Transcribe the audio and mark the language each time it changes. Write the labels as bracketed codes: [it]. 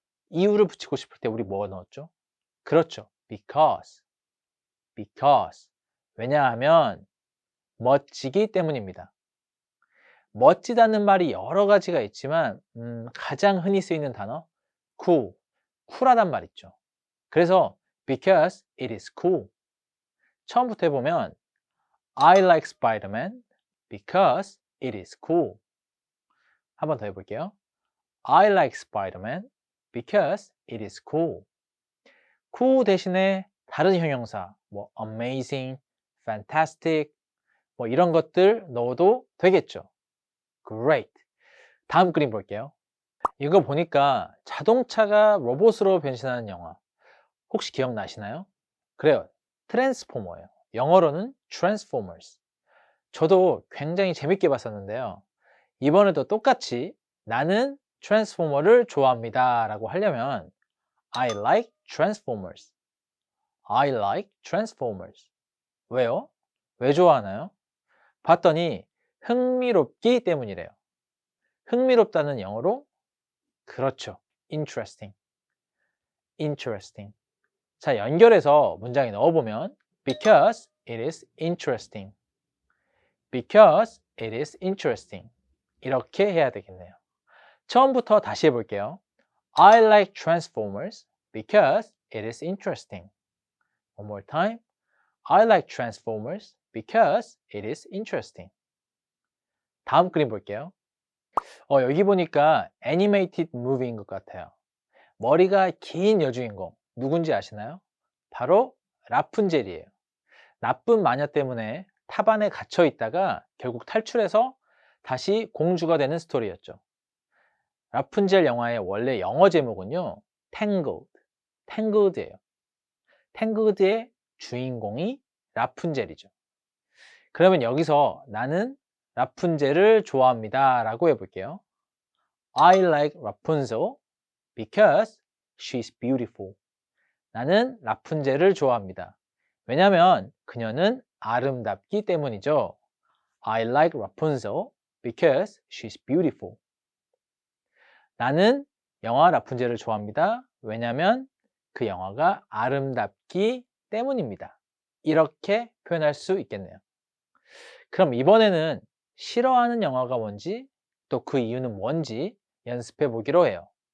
[ko] 이유를 붙이고 싶을 때 우리 뭐 넣었죠? 그렇죠. Because. Because. 왜냐하면 멋지기 때문입니다. 멋지다는 말이 여러 가지가 있지만 가장 흔히 쓰이는 단어 cool. 쿨하단 말 있죠. 그래서 [en] because it is cool. [ko] 처음부터 해보면 [en] I like Spider-Man because it is cool. [ko] 한 번 더 해볼게요. [en] I like Spider-Man because it is cool. [ko] cool 대신에 다른 형용사, 뭐 amazing, fantastic, 뭐 이런 것들 넣어도 되겠죠. Great. 다음 그림 볼게요. 이거 보니까 자동차가 로봇으로 변신하는 영화. 혹시 기억나시나요? 그래요. 트랜스포머예요. 영어로는 Transformers. 저도 굉장히 재밌게 봤었는데요. 이번에도 똑같이 나는 트랜스포머를 좋아합니다 라고 하려면 [en] I like Transformers. I like Transformers. [ko] 왜요? 왜 좋아하나요? 봤더니 흥미롭기 때문이래요. 흥미롭다는 영어로 그렇죠. Interesting. Interesting. 자, 연결해서 문장에 넣어보면 [en] Because it is interesting. Because it is interesting. [ko] 이렇게 해야 되겠네요. 처음부터 다시 해볼게요. [en] I like Transformers because it is interesting. One more time. I like Transformers because it is interesting. [ko] 다음 그림 볼게요. 여기 보니까 애니메이티드 무비인 것 같아요. 머리가 긴 여주인공 누군지 아시나요? 바로 라푼젤이에요. 나쁜 마녀 때문에 탑안에 갇혀 있다가 결국 탈출해서 다시 공주가 되는 스토리였죠. 라푼젤 영화의 원래 영어 제목은요 Tangled, Tangled예요. Tangled의 주인공이 라푼젤이죠. 그러면 여기서 나는 라푼젤을 좋아합니다 라고 해볼게요. [en] I like Rapunzel because she's beautiful. [ko] 나는 라푼젤을 좋아합니다. 왜냐면 그녀는 아름답기 때문이죠. [en] I like Rapunzel because she's beautiful. [ko] 나는 영화 라푼젤을 좋아합니다. 왜냐면 그 영화가 아름답기 때문입니다. 이렇게 표현할 수 있겠네요. 그럼 이번에는 싫어하는 영화가 뭔지 또 그 이유는 뭔지 연습해 보기로 해요.